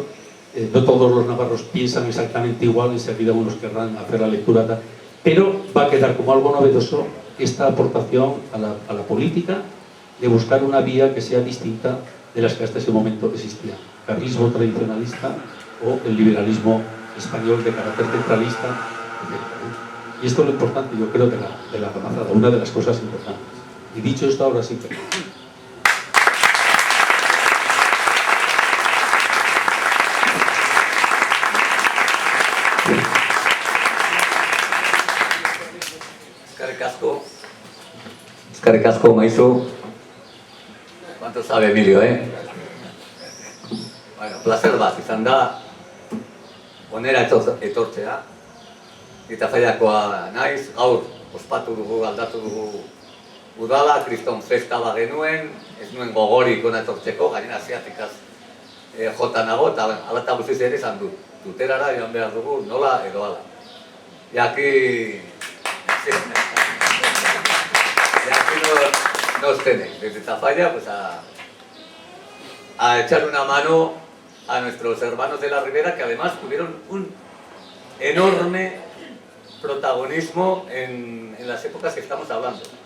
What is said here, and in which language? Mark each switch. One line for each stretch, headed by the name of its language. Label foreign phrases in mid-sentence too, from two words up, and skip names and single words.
Spanish: No todos los navarros piensan exactamente igual, enseguida unos querrán hacer la lectura, pero va a quedar como algo novedoso esta aportación a la política de buscar una vía que sea distinta de las que hasta ese momento existían. Carlismo tradicionalista o el liberalismo español de carácter centralista, etc. Y esto es lo importante, yo creo, de la Gamazada, una de las cosas importantes. Y dicho esto, ahora sí que...
Basque: Eskerrik asko, Maizu.
Spanish: ¿Cuánto sabe Emilio, Bueno,
Basque: placer bat izan da, onera etortzea. Eta Zaiakoa naiz, gaur ospatu dugu, aldatu dugu udala, kriston festa bat genuen, ez nuen gogorik hona etortzeko, gainera asiatikaz jota nago, eta ala eta guztiz ere esan dut. Tuterara joan behar dugu, nola edo ala.
Spanish: Y aquí... Sí. Y aquí nos tenéis, desde Tafalla, pues a echar una mano a nuestros hermanos de la Ribera, que además tuvieron un enorme protagonismo en las épocas que estamos hablando.